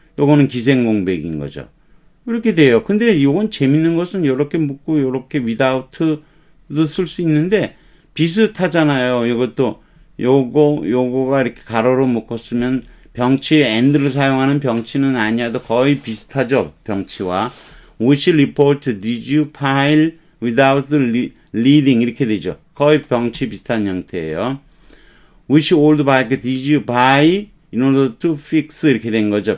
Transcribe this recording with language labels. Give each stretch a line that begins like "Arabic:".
Korean: 요거는 기생 공백인 거죠. 이렇게 돼요. 근데 이건 재밌는 것은 이렇게 묶고 이렇게 without도 쓸 수 있는데 비슷하잖아요. 이것도 요거가 이렇게 가로로 묶었으면 병치 and를 사용하는 병치는 아니어도 거의 비슷하죠. 병치와
English: which report did you file without reading
Korean: 이렇게 되죠. 거의 병치 비슷한 형태예요.
English: which old bike did you buy in order to fix
Korean: 이렇게 된 거죠.